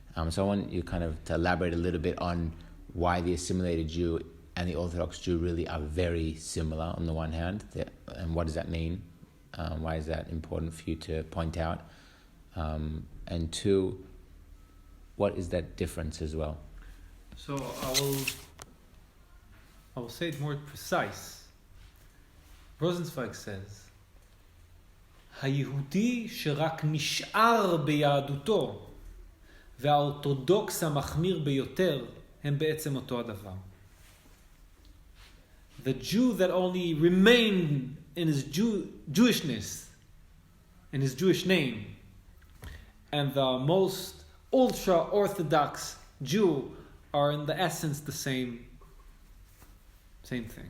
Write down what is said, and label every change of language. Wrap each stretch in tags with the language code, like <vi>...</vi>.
<en>So I want you kind of to elaborate a little bit on why the assimilated Jew and the Orthodox Jew really are very similar on the one hand, and what does that mean? Why is that important for you to point out? And two, what is that difference as well? So I will say it more precise. Rosenzweig says,</en> <he>היהודי שרק נשאר ביהדותו והאורתודוקס המחמיר ביותר הם בעצם אותו הדבר.</he> <en>The Jew that only remained in his Jewishness, in his Jewish name, and the most ultra-Orthodox Jew are in the essence the same thing.</en>